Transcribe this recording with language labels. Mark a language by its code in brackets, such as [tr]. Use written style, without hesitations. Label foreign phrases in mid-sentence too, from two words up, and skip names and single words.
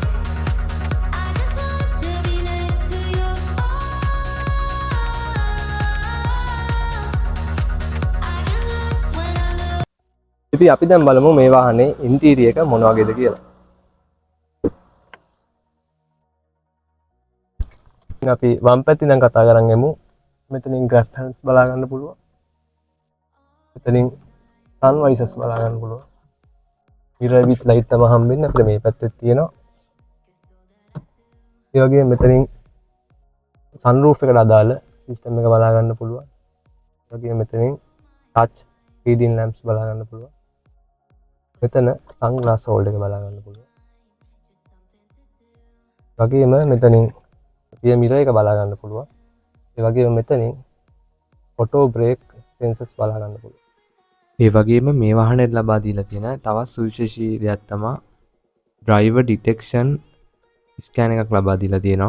[en] I just want to be next to you. I get lost when I look. [si] ඉතින් අපි දැන් බලමු මේ වාහනේ ඉන්ටීරියර් එක මොන වගේද කියලා. ඉතින් අපි වම් පැත්තෙන් දැන් කතා කරන් යමු. මෙතනින් [en] grab hands [si] බලා ගන්න පුළුවන්. මෙතනින් [en] sun visors [si] බලා ගන්න පුළුවන්. [en] mirror with light [si] තමයි හම්බෙන්නේ අපිට මේ පැත්තේ තියෙනවා. ඒ වගේම මෙතනින් sunroof එකට අදාළ system එක බලා ගන්න පුළුවන්. ඒ වගේම මෙතනින් [en] touch reading lamps [si] බලා ගන්න පුළුවන්. මෙතන [en] sunglass holder [si] එක බලා ගන්න පුළුවන්. ඒ වගේම මෙතනින් [en] rear mirror [si] එක බලා ගන්න පුළුවන්. ඒ වගේම මෙතනින් [en] auto brake sensors [si] බලා ගන්න පුළුවන්. ඒ වගේම මේ වාහනේට ලබා දීලා තියෙන තවත් සුවිශේෂී දෙයක් තමයි [en] driver detection scan [si] එකක් ලබා දීලා තියෙනවා.